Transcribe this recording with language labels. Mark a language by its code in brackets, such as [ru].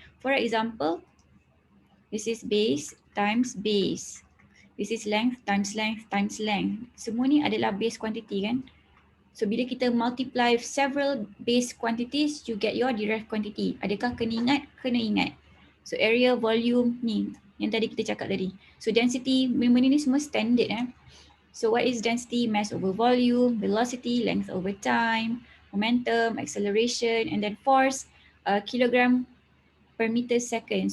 [en] For example, this is base times base. This is length times length times length. [ms] Semua ni adalah base quantity kan. [en] So [ms] bila kita [en] multiply several base quantities, you get your derived quantity. [ms] Adakah kena ingat? Kena ingat. So area, volume ni yang tadi kita cakap tadi. [en] So density, [ms] benda-benda ni semua [en] standard So what is density? Mass over volume, velocity, length over time, momentum, acceleration, and then force, kilogram per meter second.